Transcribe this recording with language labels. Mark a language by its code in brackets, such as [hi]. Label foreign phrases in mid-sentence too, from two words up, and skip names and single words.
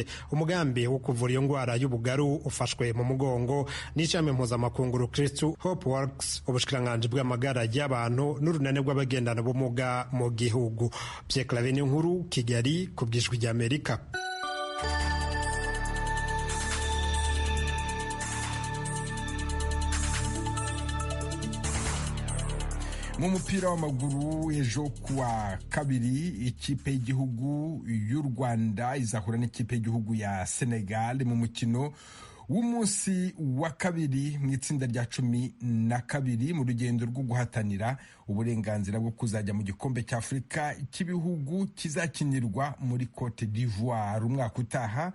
[rn] Umugambi wo kuvura iyo ngwara y'ubugaru ufashwe mu mugongo n'ishami mpuzamakungu Kristu Hope Works, ubushikiranganji bw'amagara y'abantu n'urunane rw'abagendana ubumuga mu gihugu. [rw] Pierre Claver Nkuru, Kigali, ku bw'ijwi ry'Amerika. mu mupira w'amaguru ejo kuwa kabiri ikipe y'igihugu y'u Rwanda izahura n'ikipe y'igihugu ya Senegal mu mukino w'umunsi wa kabiri mu itsinda rya 12 mu rugendo rwo guhatanira uburenganzira bwo kuzajya mu gikombe cya Afurika cy'ibihugu kizakinirwa muri Cote d'Ivoire umwaka utaha.